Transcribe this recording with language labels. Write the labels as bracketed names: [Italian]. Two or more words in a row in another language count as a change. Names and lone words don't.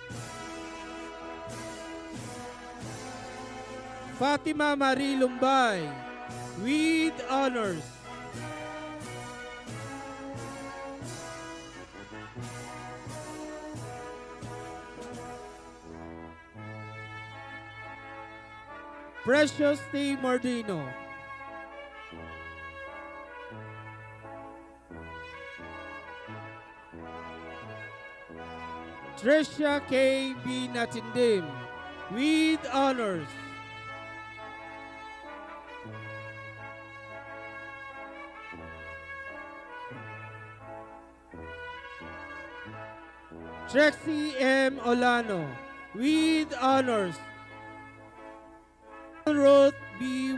[English] Fatima Marie Lumbay with honors. Precious T. Mordino. Tricia K. B. Natindim with honors. Trexie M. Olano with honors. Ruth B.